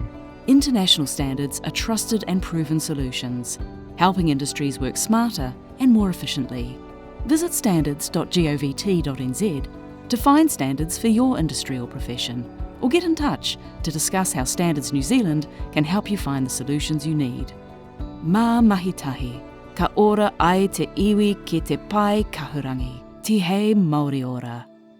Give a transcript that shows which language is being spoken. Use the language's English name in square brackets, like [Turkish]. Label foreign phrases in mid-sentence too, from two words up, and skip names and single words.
[English] International standards are trusted and proven solutions, helping industries work smarter and more efficiently. Visit standards.govt.nz to find standards for your industry or profession, or get in touch to discuss how Standards New Zealand can help you find the solutions you need. [Māori] Mā mahitahi, ka ora ai te iwi ki te pai kahurangi, ti hei Māori ora.